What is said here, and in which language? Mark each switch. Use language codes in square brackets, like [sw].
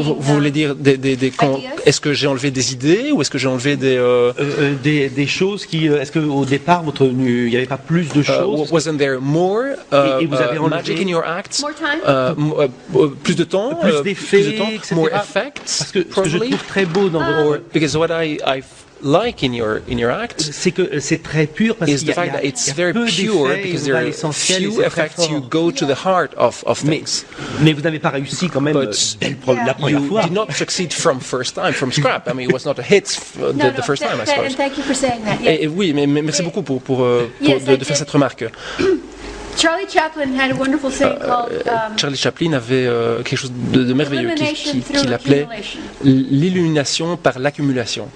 [fr] vous voulez dire est-ce que j'ai enlevé des idées ou est-ce que j'ai enlevé des choses qui est-ce qu'au départ il n'y avait pas plus de choses? [en] Wasn't there more [fr] et vous avez [en] magic in your acts? More time? [fr] Plus de temps, plus d'effets, etc. [en] More effects. [fr] Parce que ce que je trouve très beau dans votre [en] because what I like in your act, [fr] c'est que c'est très pur parce qu'il y a peu d'effets, [en] because there are few effects. You go to the heart of things. [fr] Mais vous n'avez pas réussi quand même la première fois. [en] You did not succeed from scrap. I mean, it was not a hit the first time, I suppose. And thank you for saying that. [fr] Et oui, mais merci beaucoup de faire cette remarque. [en] Charlie Chaplin had a wonderful saying called [fr] Charlie Chaplin avait quelque chose de merveilleux qu'il appelait l'illumination par l'accumulation.